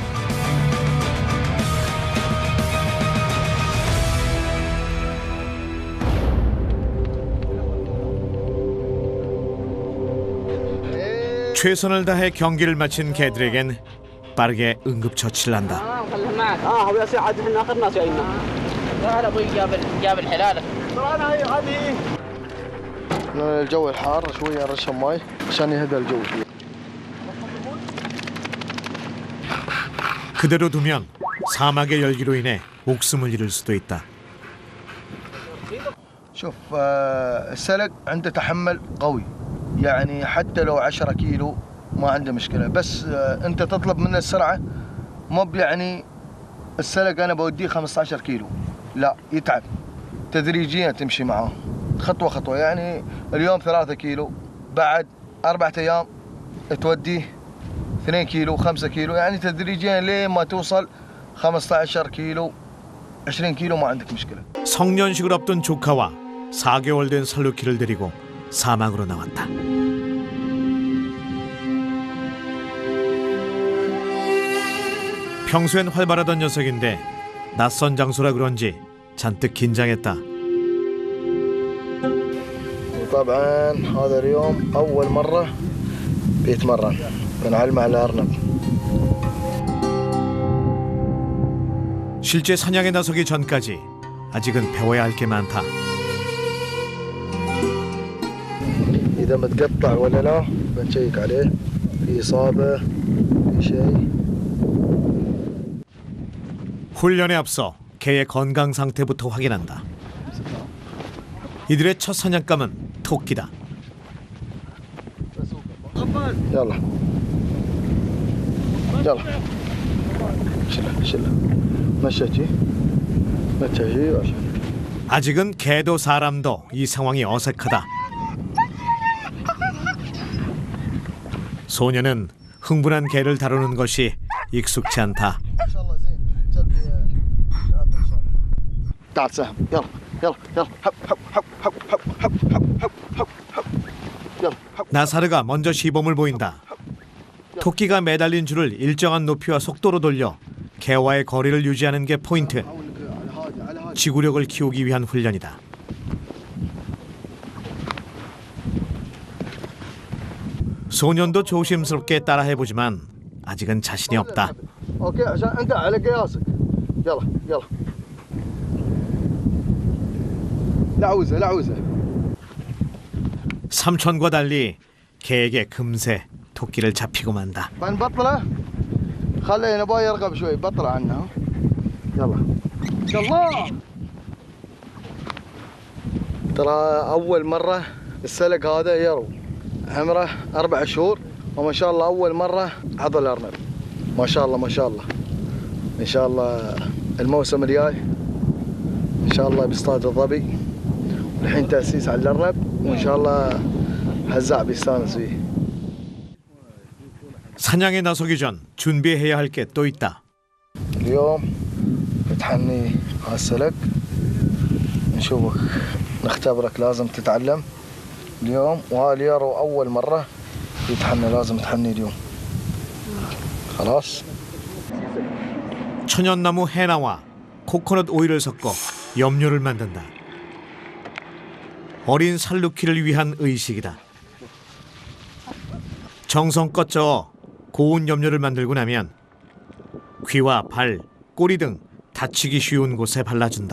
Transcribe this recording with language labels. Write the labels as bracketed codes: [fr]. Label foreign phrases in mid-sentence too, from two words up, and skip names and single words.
[ko] 최선을 다해 경기를 마친 개들에겐 빠르게 응급처치를 한다. [ar] الجو الحار شوية نرشهم ماي عشان يهدى الجو شوية. [ko] 그대로 두면 사막의 열기로 인해 목숨을 잃을 수도 있다. [ar] شوف السلق عنده تحمل قوي يعني حتى لو 10 كيلو ما عنده مشكلة بس أنت تطلب منه السرعة مو يعني السلق أنا بوديه 15 كيلو لا يتعب تدريجيا تمشي معاه خطوة خطوة يعني اليوم 3 كيلو بعد 4 أيام توديه 2 كيلو 5 كيلو يعني تدريجيا لين ما توصل 15 كيلو 20 كيلو ما عندك مشكلة. [ko] 성년식을 앞둔 조카와 4개월 된 살루키를 데리고 사막으로 나왔다. 평소엔 활발하던 녀석인데 낯선 장소라 그런지 잔뜩 긴장했다. [ar] طبعا هذا اليوم أول مرة بيتمرن بنعلمه على الأرنب. [ko] 실제 사냥에 나서기 전까지 아직은 배워야 할 게 많다. [ar] إذا متقطع ولا لا بنشيك عليه في إصابة في شيء. [ko] 훈련에 앞서 개의 건강 상태부터 확인한다. 이들의 첫 사냥감은 토끼다. [ar] يلا يلا شله مشيتي مشيتي. [ko] 아직은 개도 사람도 이 상황이 어색하다. 소녀는 흥분한 개를 다루는 것이 익숙치 않다. [ar] تعال سهم يلا يلا يلا هب هب هب هب هب هب هب هب هب يلا هب. [ko] 나사르가 먼저 시범을 보인다. 토끼가 매달린 줄을 일정한 높이와 속도로 돌려 개와의 거리를 유지하는 게 포인트. 지구력을 키우기 위한 훈련이다. 소년도 조심스럽게 따라해보지만 아직은 자신이 없다. [ar] اوكي عشان انت على قياسك. يلا يلا. لعوزه لعوزه. [ko] 삼촌과 달리 개에게 금세 토끼를 잡히고 만다. [ar] بنبطله. خليه نبغى يرغب شوي بطل عنه. يلا. يلا. ترى اول مره السلق هذا يرو عمره 4 شهور وما شاء الله اول مره عضل ارنب. ما شاء الله ما شاء الله. ان شاء الله الموسم الجاي ان شاء الله بيصطاد الظبي. الحين تاسيس على الارنب وان شاء الله هزاع بيستانس فيه. [ko] 사냥에 나서기 전 준비해야 할 게 또 있다. [ar] اليوم بتحني على السلق نشوفك نختبرك لازم تتعلم اليوم واليارو اول مره يتحنى لازم تحني اليوم. خلاص. [ko] 천연나무 해나와 코코넛 오일을 섞어 염료를 만든다. 어린 살루키를 위한 의식이다. 정성껏 저어 고운 염료를 만들고 나면 귀와 발, 꼬리 등 다치기 쉬운 곳에 발라준다.